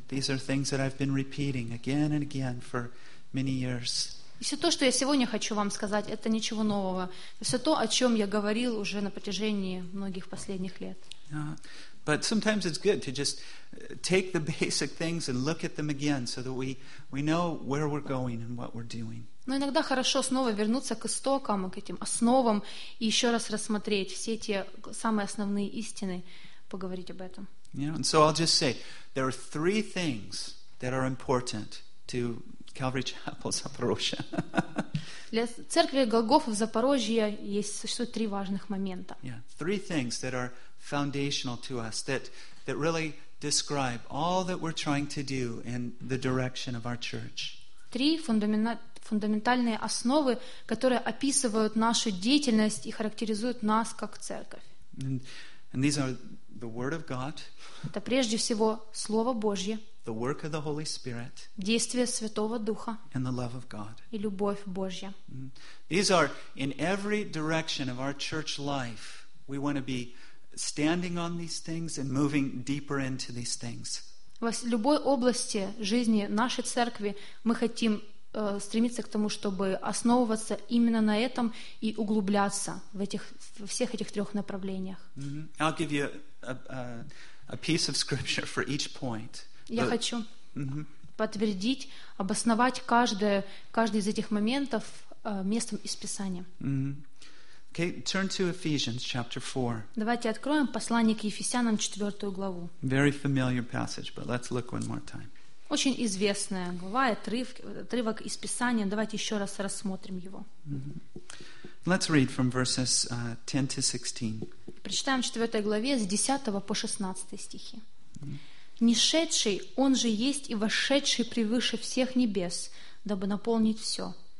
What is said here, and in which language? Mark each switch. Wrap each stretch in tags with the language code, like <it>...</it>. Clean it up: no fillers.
<en>These are things that I've been repeating again and again for many years.</en> <ru>И все то, что я сегодня хочу вам сказать, это ничего нового. Все то, о чем я говорил уже на протяжении многих последних лет.</ru> <en>But sometimes it's good to just take the basic things and look at them again so that we know where we're going and what we're doing.</en> <ru>Но иногда хорошо снова вернуться к истокам, к этим основам и еще раз рассмотреть все те самые основные истины, поговорить об этом.</ru> <en>Yeah, and so I'll just say, there are three things that are important to Calvary Chapel Zaporozhye.</en> <ru>Для церкви Голгофы в Запорожье есть существует три важных момента.</ru> <en>Yeah, three things that are foundational to us that really describe all that we're trying to do in the direction of our church.</en> <ru>Три фундаментальные основы, которые описывают нашу деятельность и характеризуют нас как церковь.</ru> <en>And these are the Word of God.</en> <ru>Это прежде всего Слово Божье.</ru> <en>The work of the Holy Spirit.</en> <ru>Действие Святого Духа.</ru> <en>And the love of God.</en> <ru>И любовь Божья.</ru> <en>These are in every direction of our church life. We want to be standing on these things and moving deeper into these things.</en> <ru>В любой области жизни нашей церкви мы хотим стремиться к тому, чтобы основываться именно на этом и углубляться в этих во всех этих трех направлениях. Mm-hmm.</ru> <en>I'll give you a piece of scripture for each point.</en> <ru>Я хочу подтвердить, обосновать каждый из этих моментов местом из Писания.</ru> <en>Mm-hmm. Okay, turn to Ephesians chapter 4.</en> <ru>Давайте откроем послание к Ефесянам 4 главу.</ru> <en>Very familiar passage, but let's look one more time.</en> <ru>Очень известная глава, отрывок из Писания. Давайте еще раз рассмотрим его.</ru> <en>Mm-hmm. Let's read from verses 10 to 16.</en> <ru>Прочитаем в 4 главе с 10 по 16 стихи. Mm-hmm. «Не шедший, он же есть и вошедший превыше всех небес, дабы наполнить все.</ru>